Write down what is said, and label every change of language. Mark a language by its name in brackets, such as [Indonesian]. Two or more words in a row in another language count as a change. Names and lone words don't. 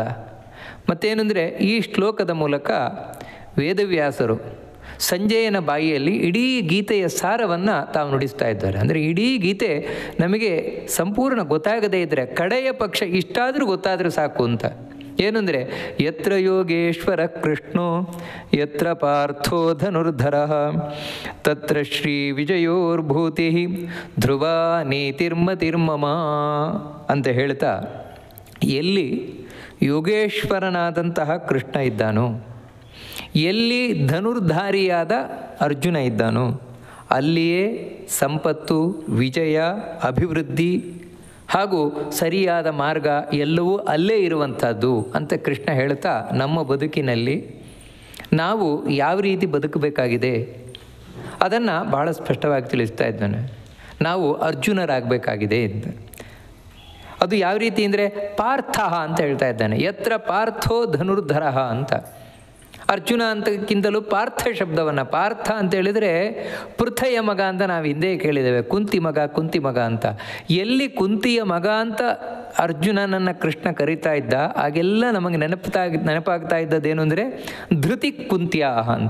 [Kannada] ಮತ್ತೇನೆಂದರೆ ಈ ಶ್ಲೋಕದ ಮೂಲಕ ವೇದವ್ಯಾಸರು ಸಂಜಯನ ಬಾಯಿಯಲ್ಲಿ ಇಡೀ ಗೀತೆಯ ಸಾರವನ್ನು ತಾವು ನುಡಿಸ್ತಾ ಇದ್ದಾರೆ. ಅಂದರೆ ಇಡೀ ಗೀತೆ ನಮಗೆ ಸಂಪೂರ್ಣ ಗೊತ್ತಾಗದೇ ಇದ್ದರೆ ಕಡೆಯ ಪಕ್ಷ ಇಷ್ಟಾದರೂ ಗೊತ್ತಾದರೂ ಸಾಕು ಅಂತ. [Sanskrit] ಏನಂದರೆ ಯತ್ರ ಯೋಗೇಶ್ವರ ಕೃಷ್ಣೋ ಯತ್ರ ಪಾರ್ಥೋ ಧನುರ್ಧರಃ ತತ್ರ ಶ್ರೀ ವಿಜಯೋರ್ಭೂತಿ ಧ್ರುವ [Kannada] ನೀತಿರ್ಮತಿರ್ಮಮ ಅಂತ ಹೇಳ್ತಾ, ಎಲ್ಲಿ ಯೋಗೇಶ್ವರನಾದಂತಹ ಕೃಷ್ಣ ಇದ್ದಾನೋ, ಎಲ್ಲಿ ಧನುರ್ಧಾರಿಯಾದ ಅರ್ಜುನ ಇದ್ದಾನೋ, ಅಲ್ಲಿಯೇ ಸಂಪತ್ತು, ವಿಜಯ, ಅಭಿವೃದ್ಧಿ ಹಾಗೂ ಸರಿಯಾದ ಮಾರ್ಗ ಎಲ್ಲವೂ ಅಲ್ಲೇ ಇರುವಂಥದ್ದು ಅಂತ ಕೃಷ್ಣ ಹೇಳ್ತಾ, ನಮ್ಮ ಬದುಕಿನಲ್ಲಿ ನಾವು ಯಾವ ರೀತಿ ಬದುಕಬೇಕಾಗಿದೆ ಅದನ್ನು ಬಹಳ ಸ್ಪಷ್ಟವಾಗಿ ತಿಳಿಸ್ತಾ ಇದ್ದಾನೆ. ನಾವು ಅರ್ಜುನರಾಗಬೇಕಾಗಿದೆ ಅಂತ. ಅದು ಯಾವ ರೀತಿ ಅಂದರೆ ಪಾರ್ಥ ಅಂತ ಹೇಳ್ತಾ ಇದ್ದಾನೆ. [Sanskrit] ಯತ್ರ ಪಾರ್ಥೋ ಧನುರ್ಧರಃ [Kannada] ಅಂತ. ಅರ್ಜುನ ಅಂತಕ್ಕಿಂತಲೂ ಪಾರ್ಥ ಶಬ್ದವನ್ನು, ಪಾರ್ಥ ಅಂತ ಹೇಳಿದರೆ ಪೃಥಯ ಮಗ ಅಂತ ನಾವು ಹಿಂದೆ ಕೇಳಿದ್ದೇವೆ, ಕುಂತಿ ಮಗ ಅಂತ. ಎಲ್ಲಿ ಕುಂತಿಯ ಮಗ ಅಂತ ಅರ್ಜುನನನ್ನು ಕೃಷ್ಣ ಕರೀತಾ ಇದ್ದ, ಆಗೆಲ್ಲ ನಮಗೆ ನೆನಪಾಗ್ತಾ ಇದ್ದದ್ದೇನು ಅಂದರೆ [Sanskrit] ಧೃತಿ ಕುಂತ್ಯಾಹ [Kannada] ಅಂತ.